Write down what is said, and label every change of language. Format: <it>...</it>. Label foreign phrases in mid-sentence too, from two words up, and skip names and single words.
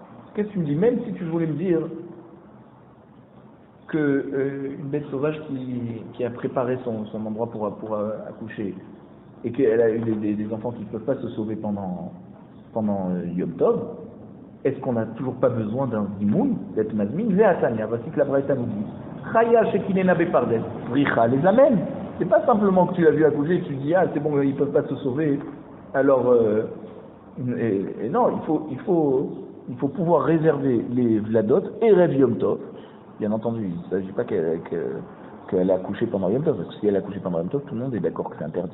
<fr>Même si tu voulais me dire que une bête sauvage qui a préparé son endroit pour accoucher et qu'elle a eu des enfants qui ne peuvent pas se sauver pendant</fr> <he>יום טוב,</he> <fr>est-ce qu'on n'a toujours pas besoin d'un zimoun, d'être mazmin? Ve'atania, voici que la Braïta nous dit</fr> <he>חיה שקיננה בפרדס,</he> <fr>richa les amène. C'est pas simplement que tu l'as vu accoucher et tu dis ah c'est bon ils peuvent pas se sauver. Alors et non, il faut pouvoir réserver les vladot et</fr> <he>ערב יום טוב.</he> <fr>Bien entendu, il ne s'agit pas qu'elle a accouché pendant</fr> <he>יום טוב,</he> <fr>parce que si elle a accouché pendant</fr> <he>יום טוב,</he> <fr>tout le monde est d'accord que c'est interdit.</fr>